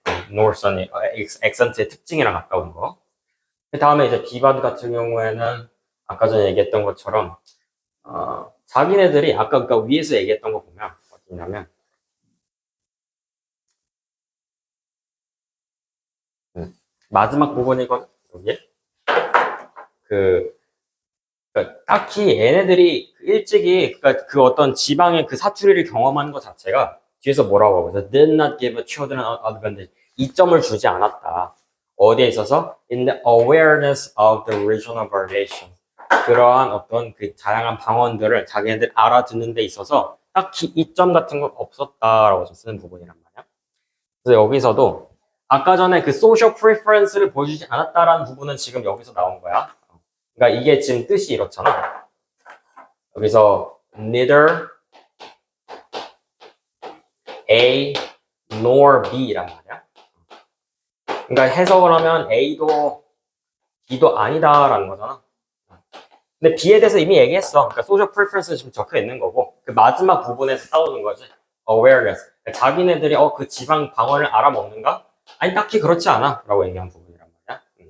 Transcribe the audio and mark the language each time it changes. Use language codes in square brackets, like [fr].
[ko] northern 액센트의 특징이랑 가까운 거. 그 다음에 이제 비바드 같은 경우에는 아까 전에 얘기했던 것처럼 자기네들이 아까 그러니까 위에서 얘기했던 거 보면 어떻냐면 마지막 부분이거든 여기에 그러니까 딱히 얘네들이 일찍이 그러니까 그 어떤 지방의 그 사투리를 경험하는 것 자체가 뒤에서 뭐라고 하고 있어? [en] Did not give children an advantage. [ko] 이점을 주지 않았다. 어디에 있어서? [en] In the awareness of the regional variation. [ko] 그러한 어떤 그 다양한 방언들을 자기네들 알아듣는 데 있어서 딱히 이점 같은 건 없었다라고 쓰는 부분이란 말이야. 그래서 여기서도 아까 전에 그 [en] social preference [ko] 를 보여주지 않았다라는 부분은 지금 여기서 나온 거야. 그러니까 이게 지금 뜻이 이렇잖아. 여기서 [en] neither A nor B [ko] 란 말이야. 그러니까 해석을 하면 A도 B도 아니다라는 거잖아. 근데 B에 대해서 이미 얘기했어. 그러니까 [en] social preference [ko] 는 지금 적혀 있는 거고 그 마지막 부분에서 싸우는 거지. [en] awareness. [ko] 그러니까 자기네들이 그 지방 방언을 알아먹는가? 아니 딱히 그렇지 않아 라고 얘기한 부분이란 말이야.